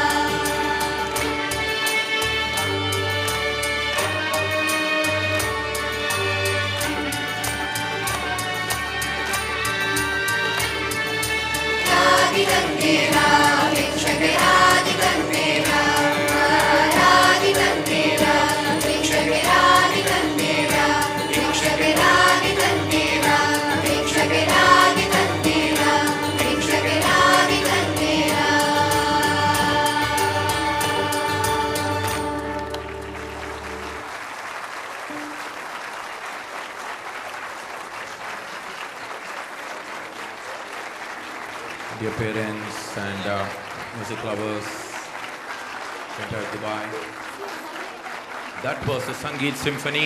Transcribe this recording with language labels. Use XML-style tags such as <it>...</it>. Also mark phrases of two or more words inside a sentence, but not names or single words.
<kn>ರಾಗಿ ತಂದೀರ ಭಿಕ್ಷಕನಾಗಿ ತಂದೀರ ರಾಗಿ ತಂದೀರ ಭಿಕ್ಷಕನಾಗಿ ತಂದೀರ ಭಿಕ್ಷಕನಾಗಿ ತಂದೀರ ಭಿಕ್ಷಕನಾಗಿ ತಂದೀರ ಭಿಕ್ಷಕನಾಗಿ ತಂದೀರ.</kn> <en>Dear parents and music lovers, entire Dubai, that was the Sangeet Symphony.</en>